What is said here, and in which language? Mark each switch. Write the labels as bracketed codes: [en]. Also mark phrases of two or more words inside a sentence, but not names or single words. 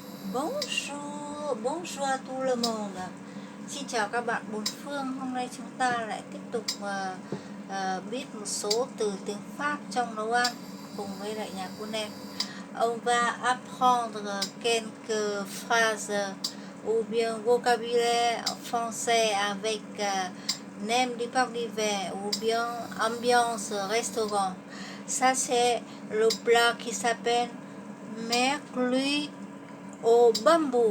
[fr] Bonjour à tout le monde. [vi] Xin chào các bạn bốn phương. Hôm nay chúng ta lại tiếp tục biết một số từ tiếng Pháp trong nấu ăn cùng với lại nhà của em. [fr] On va apprendre quelques phrases ou bien vocabulaire français avec nem du parc d'hiver ou bien ambiance restaurant. Ça c'est le plat qui s'appelle merluc au bambou.